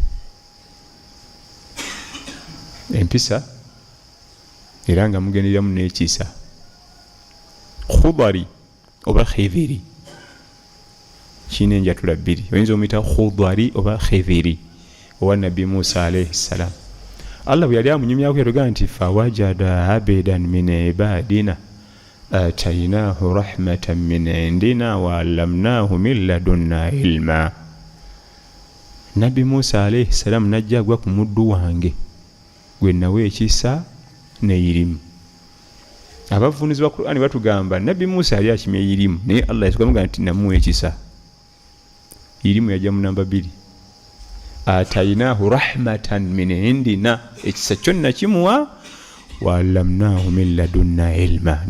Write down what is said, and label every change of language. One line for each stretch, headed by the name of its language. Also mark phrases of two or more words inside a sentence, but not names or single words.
Ganda: Empisa era nga mugendereramu n'ekiisa. Khudari oba khidhiri kina enjatula bbiri, oyinza omuyita khudari oba khidhiri owa Nabi Musa
Arabic: عليه السلام.
Ganda: Allah bwe yali amunyumyako yatugamba nti
Arabic: فوجدا عبدا من عبادنا آتيناه رحمة من عندنا وعلمناه من لدنا علما.
Ganda: Nabi Musa
Arabic: عليه السلام
Ganda: najja agwa ku muddu wange gwe nawe ekisa n'irimu. Abavunuzi ba Qur'ani batugamba Nabi Musa yali akimye irimu, naye Allah yatugamba nti namuwa ekisa. Irimu yajja mu namba 2.
Arabic: آتيناه رحمة من عندنا,
Ganda: ekisa kyonna kimuwa,
Arabic: وعلمناه من لدنا علما.